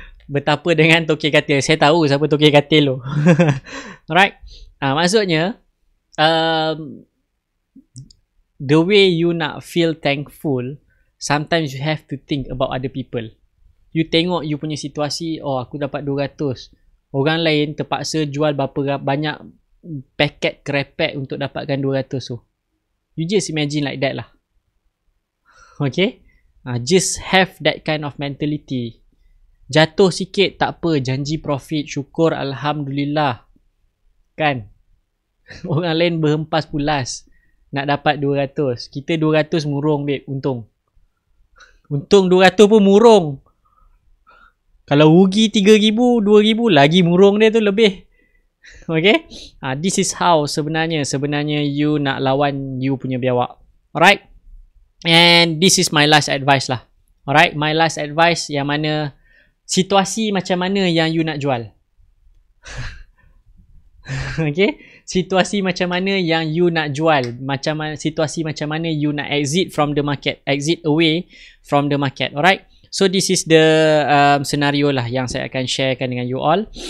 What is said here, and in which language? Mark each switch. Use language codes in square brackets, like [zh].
[ms] Betapa dengan tokek katil. Saya tahu siapa tokek katil tu. Alright? Maksudnya, [en] the way you nak feel thankful, sometimes you have to think about other people. [ms] You tengok you punya situasi, oh aku dapat 200. Orang lain terpaksa jual berapa banyak paket krepek untuk dapatkan 200 tu. [en] You just imagine like that lah. Okay? Just have that kind of mentality. [ms] Jatuh sikit tak apa, janji profit, syukur, alhamdulillah. Kan? Orang lain berhempas pulas nak dapat 200. Kita 200 murung babe, untung. Untung 200 pun murung. Kalau rugi 3,000, 2,000 lagi murung dia tu lebih. Okay? [en] This is how [ms] sebenarnya [en] you [ms] nak lawan [en] you [ms] punya biawak. [en] Alright? And this is my last advice lah. Alright? My last advice [ms] yang mana situasi macam mana yang you nak jual. [en] Okay? [ms] Situasi macam mana yang you nak jual. Situasi macam mana [en] you nak exit from the market. Exit away from the market. Alright? So this is the scenario lah [ms] yang saya akan sharekan dengan [en] you all.